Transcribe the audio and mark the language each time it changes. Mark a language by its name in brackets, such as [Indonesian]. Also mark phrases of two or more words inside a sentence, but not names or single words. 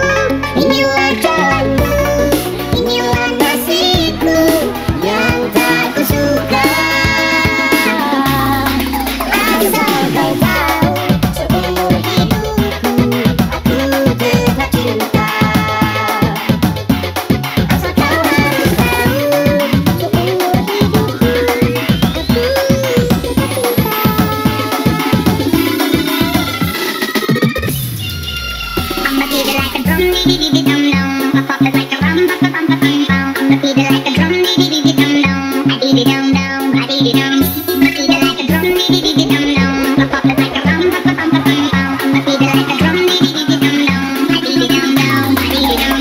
[Indonesian] Inilah jalanku, inilah nasibku yang tak kusuka. Asal kau tahu, seumur hidupku aku tetap cinta. Asal kau harus tahu, seumur hidupku [English] I'ma beat it like a drum, dee-dee-dee-dum-dum. I pop it like a rum, ba-ba-bum-ba-bum-bum. I'ma beat it like a drum, dee-dee-dee-dum-dum. I dee-dee-dum-dum, I dee-dee-dum. I'ma beat it like a drum, dee-dee-dee-dum-dum. I pop it like a rum, ba-ba-bum-ba-bum-bum. I'ma beat it like a drum, dee-dee-dee-dum-dum. I dee-dee-dum-dum, I dee-dee-dum.